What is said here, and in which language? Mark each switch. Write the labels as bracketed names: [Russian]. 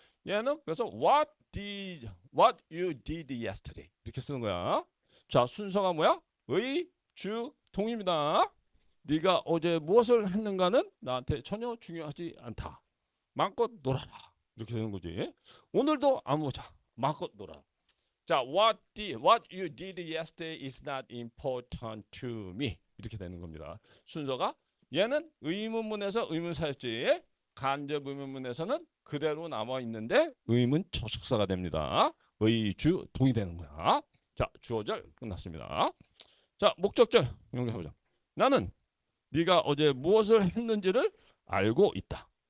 [Korean] 얘는 그래서 [English] what you did yesterday [Korean] 이렇게 쓰는 거야. 자, 순서가 뭐야? 의, 주, 동입니다. 네가 어제 무엇을 했는가는 나한테 전혀 중요하지 않다. 마음껏 놀아라. 이렇게 되는 거지. 오늘도 아무자 마음껏 놀아. [English] 자, what you did yesterday is not important to me. [Korean] 이렇게 되는 겁니다. 순서가 얘는 의문문에서 의문사였지. 간접 의문문에서는 그대로 남아 있는데 의문 접속사가 됩니다. 의, 주, 동이 되는 거야. 자, 주어절 끝났습니다. 자, 목적절 연결해보자. 나는 네가 어제 무엇을 했는지를 알고 있다.